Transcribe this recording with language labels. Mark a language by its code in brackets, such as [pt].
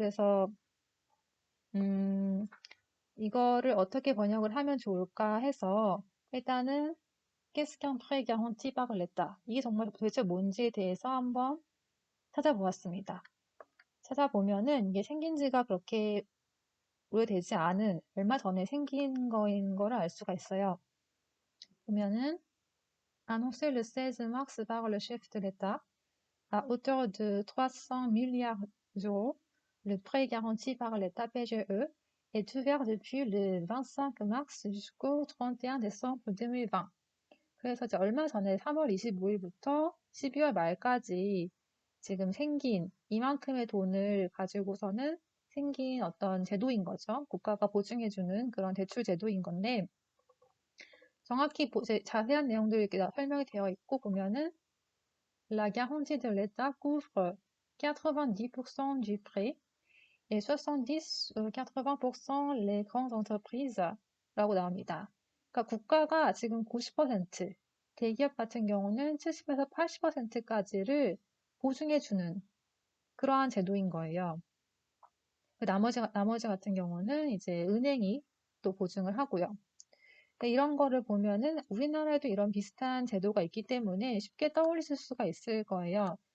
[ko] 그래서 이거를 어떻게 번역을 하면 좋을까 해서 일단은 [fr] Qu'est-ce qu'un prêt garanti par l'État? [ko] 이게 정말 도대체 뭔지에 대해서 한번 찾아보았습니다. 찾아보면은 이게 생긴 지가 그렇게 오래되지 않은 얼마 전에 생긴 거인 거를 알 수가 있어요. 보면은 [fr] annoncé le 16 mars par le chef de l'État à hauteur de 300 milliards d'euros, le prêt garanti par l'État PGE est ouvert depuis le 25 mars jusqu'au 31 décembre 2020. [ko] 그래서 이제 얼마 전에 3월 25일부터 12월 말까지 지금 생긴 이만큼의 돈을 가지고서는 생긴 어떤 제도인 거죠. 국가가 보증해주는 그런 대출 제도인 건데 정확히 자세한 내용들이 이렇게 설명이 되어 있고 보면은 [fr] La garantie de l'État couvre 90% du prêt et 70, 80% les grandes entreprises [ko] 라고 나옵니다. 그러니까 국가가 지금 90%, 대기업 같은 경우는 70에서 80%까지를 보증해주는 그러한 제도인 거예요. 나머지 같은 경우는 이제 은행이 또 보증을 하고요. 그러니까 이런 거를 보면은 우리나라에도 이런 비슷한 제도가 있기 때문에 쉽게 떠올리실 수가 있을 거예요.